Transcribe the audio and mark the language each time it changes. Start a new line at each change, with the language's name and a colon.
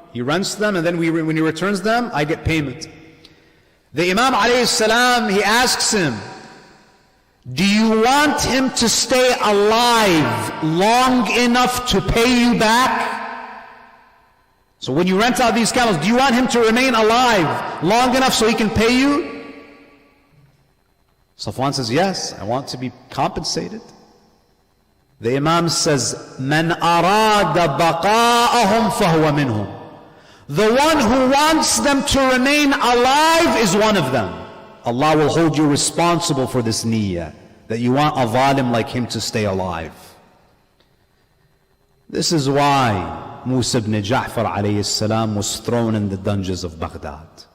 English: He rents them, and then when he returns them, I get payment. The Imam alayhi salam, he asks him, do you want him to stay alive long enough to pay you back? So when you rent out these camels, do you want him to remain alive long enough so he can pay you? Safwan says, yes, I want to be compensated. The Imam says,
Arabic: مَنْ أَرَادَ بَقَاءَهُمْ فَهُوَ مِنْهُمْ.
English: The one who wants them to remain alive is one of them. Allah will hold you responsible for this niyyah, that you want a zalim like him to stay alive. This is why Musa ibn Ja'far alayhi salam was thrown in the dungeons of Baghdad.